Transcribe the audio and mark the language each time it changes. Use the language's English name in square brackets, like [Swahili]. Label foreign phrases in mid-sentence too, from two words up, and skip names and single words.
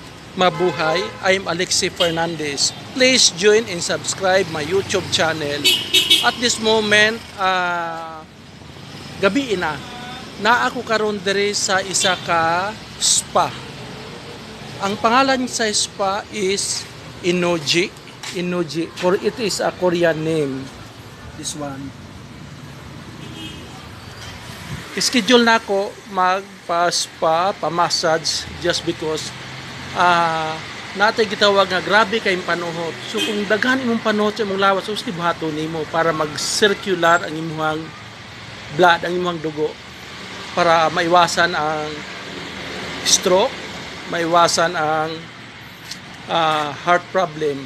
[English] Mabuhay. I'm Alexi Fernandez. Please join and subscribe my YouTube channel. At this moment, [Cebuano] gabi na. Na ako karon diri sa isa ka spa. Ang pangalan sa spa is Inoji. Inoji. [English] For it is a Korean name. This one. [Cebuano] Schedule na ako magpa-spa, pa-massage [English] just because [Cebuano] natay gitawag nga grabe kayong panuhot. So kung daghan imong panuhot sa imong lawas, so buhaton nimo para mag-circular ang imong blood, ang imong dugo para maiwasan ang stroke, maiwasan ang [English] heart problem.